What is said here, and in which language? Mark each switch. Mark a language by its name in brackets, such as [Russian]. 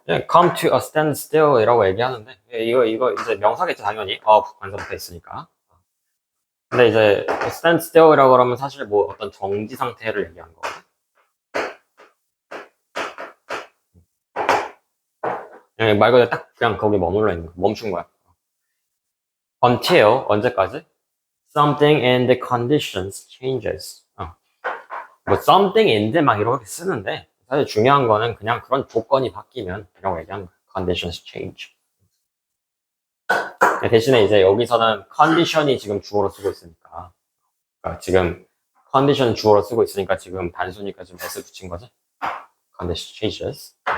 [English] come to a standstill [Korean] 이라고 얘기하는데 이거 이제 명사겠죠 당연히 관사부터 있으니까. 근데 이제 standstill이라고 그러면 사실 뭐 어떤 정지 상태를 얘기하는 거거든. 말 그대로 딱 그냥 거기 머물러 있는 거, 멈춘 거야. until 언제까지? [English] something in the conditions changes. [Korean] 뭐 [English] something in the [Korean] 막 이렇게 쓰는데 사실 중요한 거는 그냥 그런 조건이 바뀌면 이라고 얘기하는 거야. [English] conditions change. [Korean] 대신에 이제 여기서는 condition이 지금 주어로 쓰고 있으니까 그러니까 지금 컨디션 주어로 쓰고 있으니까 지금 단수니까 지금 s 붙인 거지. [English] condition changes.